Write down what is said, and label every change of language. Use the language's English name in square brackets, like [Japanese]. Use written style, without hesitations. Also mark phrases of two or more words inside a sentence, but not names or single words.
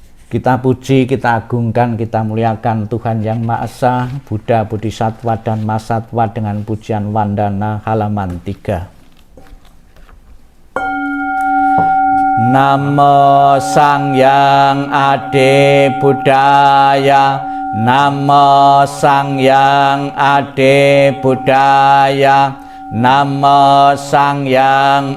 [Indonesian] Kita puji, kita agungkan, kita muliakan Tuhan Yang Maha Esa, Buddha, Bodhisattva, dan Mahasatwa dengan pujian Wandana halaman 3. [Kawi] Namo Sangyang Ade Buddhaya, Namo Sangyang Ade Buddhaya, Namo Sangyang